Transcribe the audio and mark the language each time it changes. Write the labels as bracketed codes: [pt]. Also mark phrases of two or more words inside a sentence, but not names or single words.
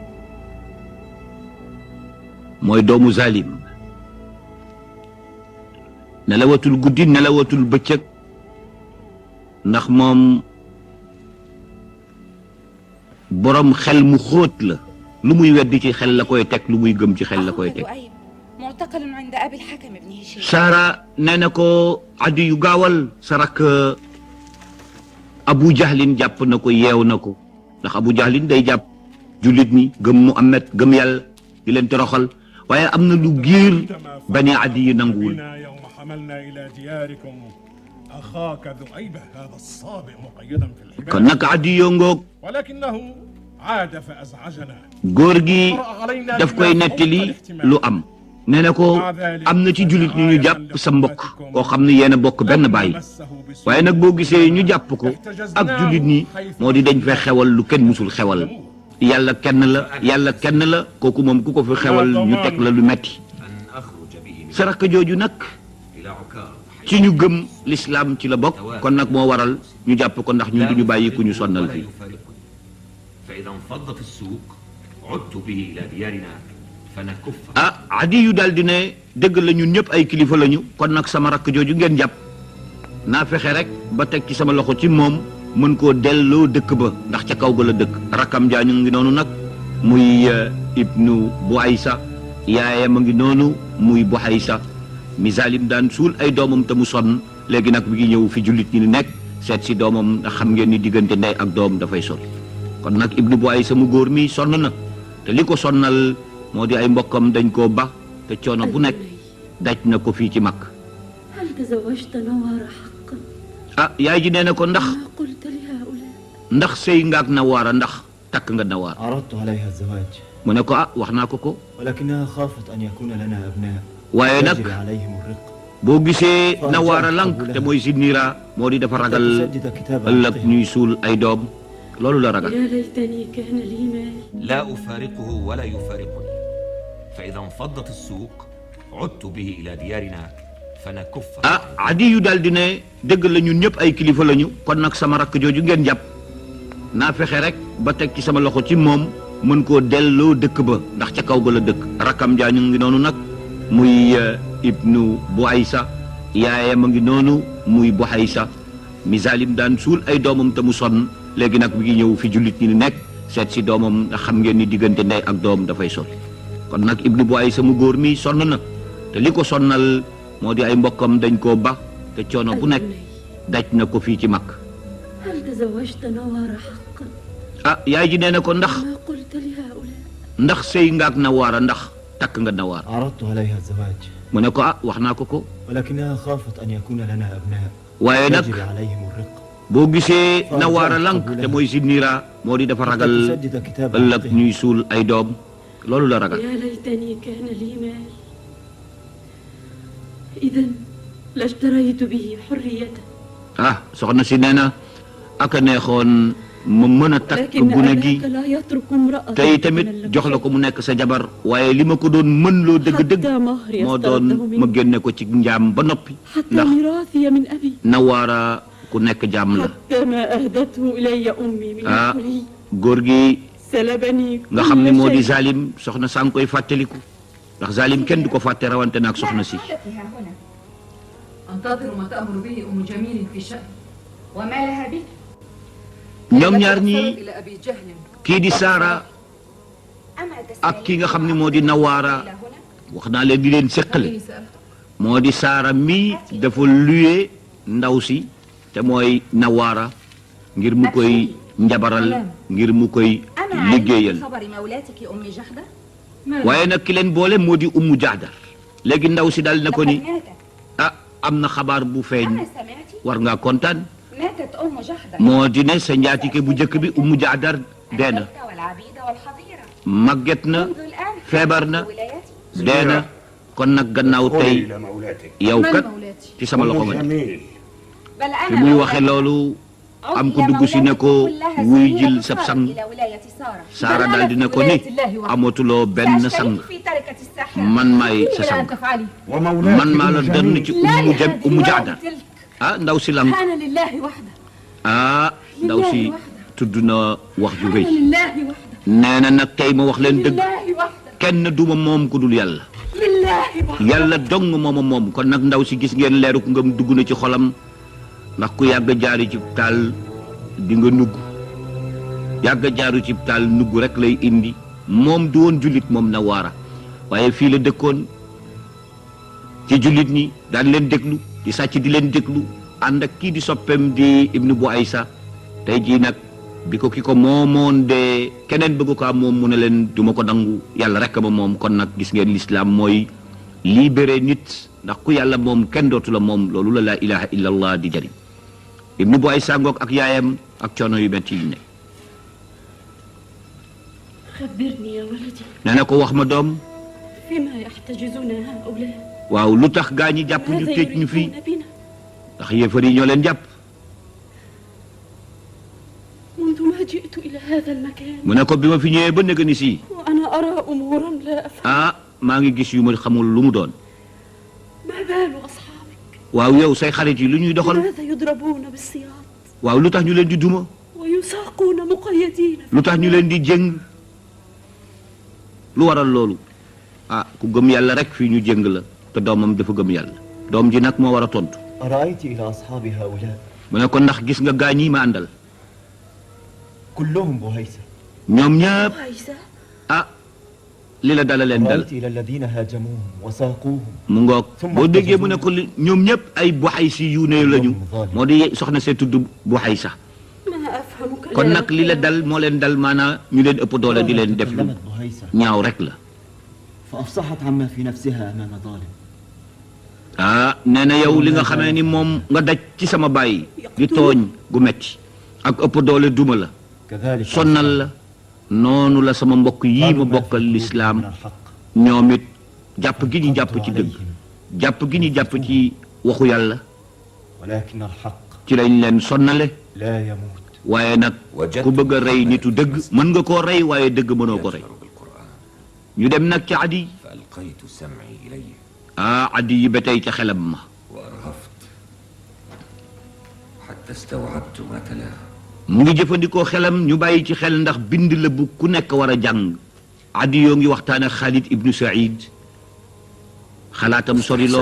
[wo] mooy doomu zalim nelawatul guddi nelawatul bëccëg ndax moom borom xel mu xóot la lu muy weddi ci xel la koy teg lu muy gëm ci xel la koy teg [ar] معتقل عند أبي الحكم ابن هشام. [wo] Sara nee na ko addi yu gaawal sa rakk Abu Jahlin jàpp na ko yeew na ko ndax Abu Jahlin day jàpp jullit ñi gëm Muhammad gëm yàlla di leen toroxal waaye am na lu giir bani addi yi nanguwul [ar] يوم حملنا إلى دياركم أخاك ذؤيبة هذا الصابئ مقيدا في الحبال [wo] kon nag addi yoo ngoog [ar] ولكنه عاد فأزعجنا [wo] góor gi daf koy nettali lu am nee na ko am na ci jullit ñi ñu jàpp sa mbokk koo xam ne yéen a bokk benn baay waaye nag boo gisee ñu jàpp ko ak jullit ñi moo di dañ fee xewal lu kenn musul xewal yàlla kenn la kooku moom ku ko fi xewal ñu teg la lu metti sa rakk jooju nag ci ñu gëm l'islam ci la bokk kon nag moo waral ñu jàpp ko ndax ñun duñu bàyyi ku ñu sonnal fii [ar] فإذا انفض في السوق عدت به إلى ديارنا فنكف. [wo] Adi yu daal di ne dëgg la ñun ñëpp ay kilifa lañu kon nag sama rakk jooju ngeen jàpp naa fexe rek ba teg ci sama loxo ci moom mën koo delloo dëkk ba ndax ca kaw ga la dëkk rakkam jaañu ngi noonu nag muy ibnu Buaysa yaayam a ngi noonu muy Buhaysa mi Zalim daan suul ay doomam te mu sonn léegi nag mi ngi ñëw fi jullit ñi nekk seet si doomam ndax xam ngeen ni diggante ndey ak doom dafay sori kon nag ibnu Buaysa mu góor mi sonn na te li ko sonnal moo di ay mbokkam dañ koo ba te coono bu nekk daj na ko fii ci mag [ar] هل تزوجت نوار حقا؟ [wo] yaay ji nee na ko ndax [ar] ما قلت لهؤلاء؟ [wo] ndax sëy ngaak Nawaara ndax takk nga Nawaara [ar] عرضت عليها الزواج [wo] mu ne ko wax naa ko ko [ar] ولكنها خافت أن يكون لنا أبناء [wo] waaye nag [ar] يجري عليهم الرق [wo] boo gisee Nawaara lank te mooy Zinniira moo di dafa ragal [ar] تسدد كتاب [wo] ëllëg [ar] عقدها. [wo] ñuy suul ay doom loolu la ragal [ar] يا ليتني كان لي مال. لا أفارقه ولا يفارقني فإذا انفضت السوق عدت به إلى ديارنا فنكف. [wo] Adi yu daal di ne dëgg la ñun ñëpp ay kilifa lañu kon nag sama rakk jooju ngeen jàpp naa fexe rek ba teg ci sama loxo ci moom mën koo delloo dëkk ba ndax ca kaw ga la dëkk rakkam jaañu ngi noonu nag muy ibnu Buaysa yaayam a ngi noonu muy Buhaysa mi Zalim daan suul ay doomam te mu sonn léegi nag mi ngi ñëw fi jullit ñi nekk seet si doomam ndax xam ngeen ni diggante ndey ak doom dafay sori kon nag ibnu Buaysa mu góor mi sonn na te li ko sonnal moo di ay mbokkam dañ koo ba te coono bu nekk daj na ko fii ci mag [ar] هل تزوجت نوار حقا؟ [wo] yaay ji nee na ko ndax [ar] ما قلت لهؤلاء؟ [wo] ndax sëy ngaak Nawaara ndax takk nga Nawaara [ar] عرضت عليها الزواج [wo] mu ne ko wax naa ko ko [ar] ولكنها خافت أن يكون لنا أبناء [wo] waaye nag [ar] يجري عليهم الرق [wo] boo gisee Nawaara lank te mooy Zinniira moo di dafa ragal [ar] تسدد كتاب [wo] ëllëg [ar] عقدها. [wo] ñuy suul ay doom loolu la ragal [ar] يا ليتني كان لي مال. إذا لاشتريت به حرية. [wo] soxna si nee na aka neexoon ma mën a takk [ar] لكن [wo] gune gi [ar] أباك لا يترك امرأة [wo] tey tamit jox la ko mu nekk sa jabar waaye li ma ko doon mën loo dëgg-dëgg [ar] حتى مهري [wo] moo doon [ar] استرده [wo] ma [ar] منه [wo] génne ko ci njaam ba noppi [ar] حتى [wo] ndax [ar] ميراثي من أبي [wo] Nawaara ku nekk jaam la [ar] حتى ما أهدته إلي أمي من الحلي [wo] góor gi [ar] سلبني [wo] nga xam ne moo di [ar] كل شيء. [wo] Zalim soxna saa ngi koy fàttaliku ndax Zalim kenn du ko fàtte rawante naak soxna si [ar] حاجتها هنا أنتظر ما تأمر به أم جميل في شأن. وما لها به [wo] ñoom ñaar ñi [ar] أرسلت إلى أبي جهل [wo] kii di Saara [ar] أما [wo] ak ki nga xam ne moo di Nawaara [ar] إلى هنا [wo] wax naa leen di leen séqale [ar] إني سألت. [wo] moo di Saara mi dafa luye ndaw si te mooy Nawaara ngir mu koy njabaral ngir mu koy [ar] أما علمت [wo] liggéeyal [ar] بخبر مولاتك أم جحدة [wo] waaye nag ki leen boole moo di Ummu Jahdar léegi ndaw si daal na ko ni [ar] لقد ماتت [wo] am na xabaar bu feeñ [ar] أما سمعتي [wo] war ngaa kontaan [ar] ماتت أم جحدة [wo] moo di ne sa njaatige bu njëkk bi Ummu Jahdar dee na [ar] البلد والعبيد والحظيرة [wo] màgget na [ar] منذ الآن [wo] feebar na [ar] ولايتي [wo] dee na kon nag gannaaw tey [ar] إلى مولاتك [wo] yow [ar] من [wo] kat [ar] مولاتي؟ [wo] ci sama loxo nga [ar] جميل بل [wo] fi [ar] أنا [wo] muy waxe loolu am ko dugg si ne ko wuy jil sab sang [ar] إلى ولاية سارة [wo] Saara daal dina ko ni amatuloo benn sang [ar] سأشترك في تركة الساحرة [wo] man maay sa [ar] إلى [wo] sang [ar] أن تفعلي. ومولاتك [wo] man maa la donn ci Ummu Jahdar ndaw si lam [ar] كان لله وحده. [wo] ndaw si tudd na wax ju rëy [ar] كان لله وحده. [wo] nee na nag tey ma wax leen dëgg [ar] لله وحده. [wo] kenn duma moom ku dul yàlla [ar] لله وحده. [wo] yàlla dong mooma moom kon nag ndaw si gis ngeen leeruk ngëm dugg na ci xolam ndax ku yàgg jaari ci taal di nga nugg yàgg jaaru ci taal nugg rek lay indi moom du woon jullit moom Nawaara waaye fii la dëkkoon ci jullit ñi daan leen déglu di sàcc di leen déglu ànd ak kii di soppeem di ibnu Buaysa tey jii nag bi ko ki ko moomoon de keneen bëgg ko am moom mu ne leen du ma ko nangu yàlla rek ma moom kon nag gis ngeen lislaam mooy libéré nit ndax ku yàlla moom kenn dootu la moom loolu la [ar] لا إله إلا الله [wo] di jëriñ ibnu Buaysa ngoog ak yaayam ak coono yu metti yi ne [ar] خبرني يا ولدي [wo] nee na ko wax ma doom [ar] فيما يحتجزون هؤلاء [wo] waaw lu tax gaa ñi jàpp ñu [ar] ماذا [wo] tëj ñu fii [ar] يريدون بنا [wo] ndax yéefar yi ñoo leen jàpp [ar] منذ ما جئت إلى هذا المكان [wo] mu ne ko bi ma fi ñëwee ba nëgë ni si [ar] وأنا أرى أمورا لا أفهم [wo] maa ngi gis yu ma xamul lu mu doon [ar] ما بال أصحابك [wo] waaw yow say xarit yi lu ñuy doxal [ar] لماذا يضربون بالسياط [wo] waaw lu tax ñu leen di duma [ar] ويساقون مقيدين [wo] lu tax ñu leen di jëng lu waral loolu ah ku gëm yàlla rek fii ñu jëng la te doomam dafa gëm yàlla doom ji nag moo war a tontu [ar] أرأيت إلى أصحاب هؤلاء [wo] mu ne ko ndax gis nga gaañ yi ma àndal [ar] كلهم بهيسة [wo] ñoom ñëpp [ar] عيسى [wo] ah li la dala leen dal [ar] أرأيت إلى الذين هاجموهم وساقوهم [wo] mu ngoog boo déggee mu ne ko ñoom ñëpp ay buxaysi yu ne lañu moo di soxna see tudd buxaysa [ar] ما أفهم كلامك [wo] kon nag li la dal moo leen dal maanaa ñu leen ëpp doole di leen def lu [ar] تكلمت بهيسة [wo] ñaaw rek la [ar] فأفصحت عما في نفسها أمام ظالم [wo] ah nee na yow li nga xamee ni moom nga daj ci sama baay di tooñ gu metti ak ëpp doole duma la [ar] كذلك [wo] sonnal la noonu la sama mbokk yii ma bokkal lislaam [ar] من الحق [wo] ñoom it jàpp gi ñu jàpp ci dëgg jàpp gi ñu jàpp ci waxu yàlla [ar] ولكن الحق [wo] ci lañ leen sonnale [ar] لا يموت [wo] waaye nag ku bëgg a rey nitu dëgg mën nga koo rey waaye dëgg mënoo ko rey [ar] يجهر بالقرآن [wo] ñu dem nag ci Adi [ar] فألقيت سمعي إليه [wo] Adi yi ba tey ca xelam ma [ar] وأرهفت حتى استوعبت ما تلاه [wo] mu ngi jëfandikoo xelam ñu bàyyi ci xel ndax bind la bu ku nekk war a jàng Adi yoo ngi waxtaan ak Khalid ibnu Saïd xalaatam sori lool